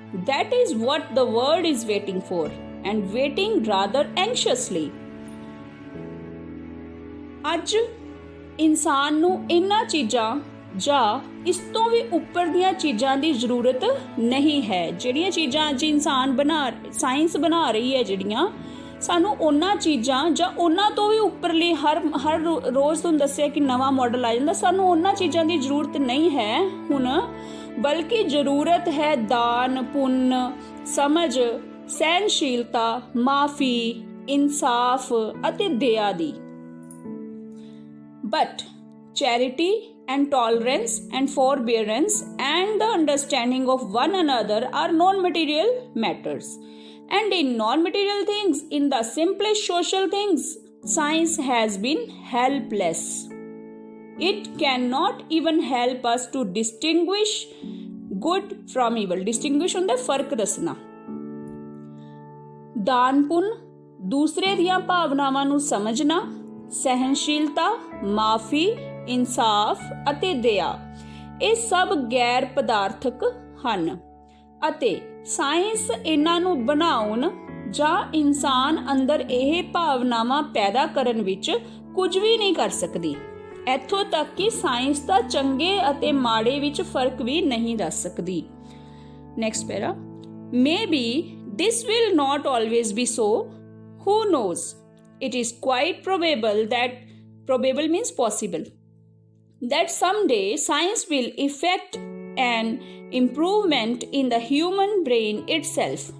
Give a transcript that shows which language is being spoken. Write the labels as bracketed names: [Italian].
[English] That is what the world is waiting for, and waiting rather anxiously. [Punjabi] ਅੱਜ ਇਨਸਾਨ ਨੂੰ ਇਹਨਾਂ ਚੀਜ਼ਾਂ ਜਾਂ ਇਸ ਤੋਂ ਵੀ ਉੱਪਰ ਦੀਆਂ ਚੀਜ਼ਾਂ ਦੀ ਜ਼ਰੂਰਤ ਨਹੀਂ ਹੈ। ਜਿਹੜੀਆਂ ਚੀਜ਼ਾਂ ਅੱਜ ਇਨਸਾਨ ਸਾਇੰਸ ਬਣਾ ਰਹੀ ਹੈ, ਜਿਹੜੀਆਂ ਸਾਨੂੰ ਉਹਨਾਂ ਚੀਜ਼ਾਂ ਜਾਂ ਉਹਨਾਂ ਤੋਂ ਵੀ ਉੱਪਰਲੀ ਹਰ ਰੋਜ਼ ਤੁਹਾਨੂੰ ਦੱਸਿਆ ਕਿ ਨਵਾਂ ਮਾਡਲ ਆ ਜਾਂਦਾ, ਸਾਨੂੰ ਉਹਨਾਂ ਚੀਜ਼ਾਂ ਦੀ ਜ਼ਰੂਰਤ ਨਹੀਂ ਹੈ ਹੁਣ, ਬਲਕਿ ਜ਼ਰੂਰਤ ਹੈ ਦਾਨ, ਪੁੰਨ, ਸਮਝ, ਸਹਿਨਸ਼ੀਲਤਾ, ਮਾਫੀ, ਇਨਸਾਫ ਅਤੇ ਦਇਆ ਦੀ। [English] But charity and tolerance and forbearance and the understanding of one another are non-material matters. And in non-material things, in the simplest social things, science has been helpless. It cannot even help us to distinguish good from evil. [Punjabi] Distinguish ਹੁੰਦਾ ਫਰਕ ਦੱਸਣਾ। ਦਾਨ ਪੁੰਨ, ਦੂਸਰੇ ਦੀਆਂ ਭਾਵਨਾਵਾਂ ਨੂੰ ਸਮਝਣਾ, ਸਹਿਨਸ਼ੀਲਤਾ, ਮਾਫੀ, ਇਨਸਾਫ ਅਤੇ ਦਇਆ, ਇਹ ਸਭ ਗੈਰ ਪਦਾਰਥਕ ਹਨ ਅਤੇ ਸਾਇੰਸ ਇਹਨਾਂ ਨੂੰ ਬਣਾਉਣ ਜਾਂ ਇਨਸਾਨ ਅੰਦਰ ਇਹ ਭਾਵਨਾਵਾਂ ਪੈਦਾ ਕਰਨ ਵਿੱਚ ਕੁਝ ਵੀ ਨਹੀਂ ਕਰ ਸਕਦੀ। ਇੱਥੋਂ ਤੱਕ ਕਿ ਸਾਇੰਸ ਤਾਂ ਚੰਗੇ ਅਤੇ ਮਾੜੇ ਵਿੱਚ ਫਰਕ ਵੀ ਨਹੀਂ ਦੱਸ ਸਕਦੀ। [English] Next para, Maybe this will not always be so. Who knows? It is quite probable means possible, that someday science will effect an improvement in the human brain itself.